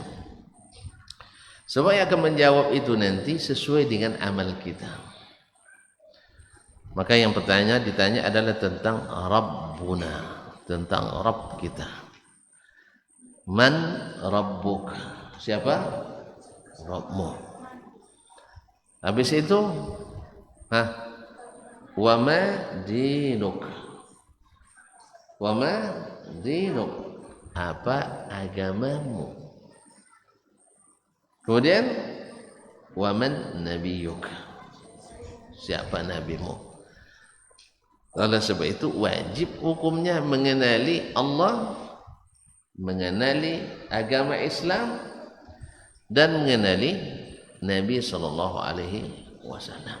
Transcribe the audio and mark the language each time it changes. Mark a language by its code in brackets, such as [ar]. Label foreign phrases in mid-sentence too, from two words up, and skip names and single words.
[id] Sebab yang akan menjawab itu nanti sesuai dengan amal kita. Maka yang ditanya adalah tentang Rabbuna, tentang Rabb kita. [ar] من ربك? Siapa? [id] Rabbmu. Habis itu, [ar] وما دينك? وما دينك? [id] Apa agamamu? [ar] Kemudian ومن نبيك? [id] Siapa nabimu? Oleh sebab itu wajib hukumnya mengenali Allah, mengenali agama Islam, dan mengenali Nabi [ar] صلى الله عليه وسلم.